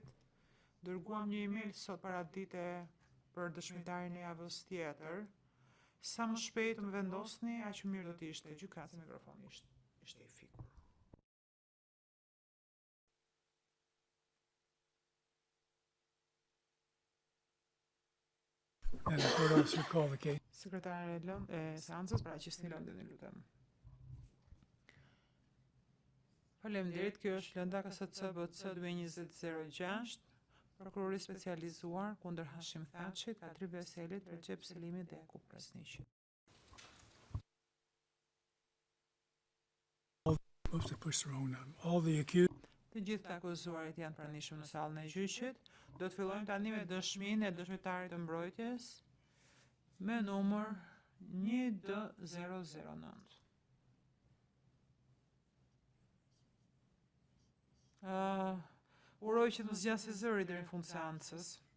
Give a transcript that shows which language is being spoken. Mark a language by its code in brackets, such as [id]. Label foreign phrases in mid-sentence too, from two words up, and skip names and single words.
[sq] Dërguam një email sot para dite për dëshmitarin e javës tjetër. Sa më shpejt më vendosni, aq më mirë do të ishte. Gjykatës mikrofoni ishte i fikur. [en] And the court officer called the case. [sq] Sekretare e seancës paraqisni lëndën, lutem. Faleminderit, kjo është lënda KSCBC 2006, prokurori specializuar kundër Hashim Thaçit, Kadri Veselit, Recep Selimit dhe Jakub Krasniqit. [en] Oops, I pushed the wrong number. All the accused. [sq] Të gjithë të akuzuarit janë pranishëm në sallën e gjyqit. Do të fillojmë tani me dëshminë e dëshmitarit të mbrojtjes me numër 1D009. Uroj që të zgjasë zëri deri në fund seancës.